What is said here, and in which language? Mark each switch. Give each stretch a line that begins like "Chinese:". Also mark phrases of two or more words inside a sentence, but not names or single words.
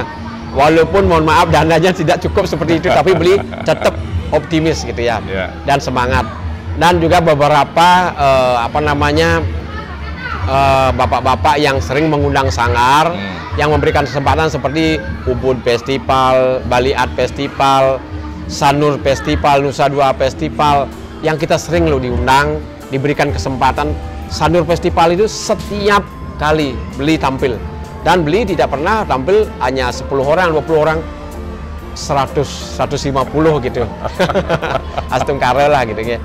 Indonesian: Walaupun mohon maaf dananya tidak cukup seperti itu, tapi beli tetap optimis gitu ya. Dan semangat. Dan juga beberapa bapak-bapak yang sering mengundang sanggar, yang memberikan kesempatan seperti Ubud Festival, Bali Art Festival, Sanur Festival, Nusa Dua Festival, yang kita sering loh diundang, diberikan kesempatan. Sanur Festival itu setiap kali beli tampil, dan beli tidak pernah tampil hanya 10 orang, 20 orang, 100, 150 gitu. Astung kare lah gitu ya.